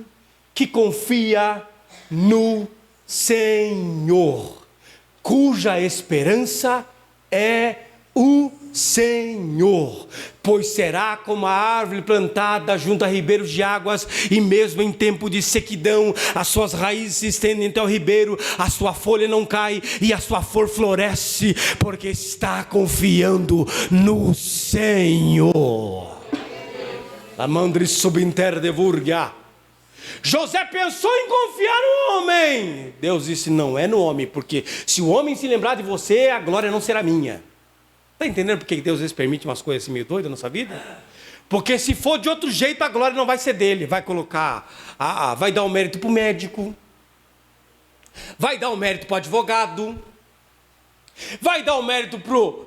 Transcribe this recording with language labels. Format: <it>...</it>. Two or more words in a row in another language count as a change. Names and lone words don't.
<pt>que confia no Senhor, cuja esperança é o Senhor, pois será como a árvore plantada junto a ribeiros de águas, e mesmo em tempo de sequidão, as suas raízes se estendem até o ribeiro, a sua folha não cai, e a sua flor floresce, porque está confiando no Senhor. Amandri subinter de Vurgia. José pensou em confiar no homem. Deus disse, não é no homem, porque se o homem se lembrar de você, a glória não será minha. Está entendendo porque Deus às vezes permite umas coisas assim meio doidas na nossa vida? Porque se for de outro jeito, a glória não vai ser dele. Vai colocar, vai dar o mérito para o médico, vai dar o mérito para o advogado, vai dar o mérito para o...</pt>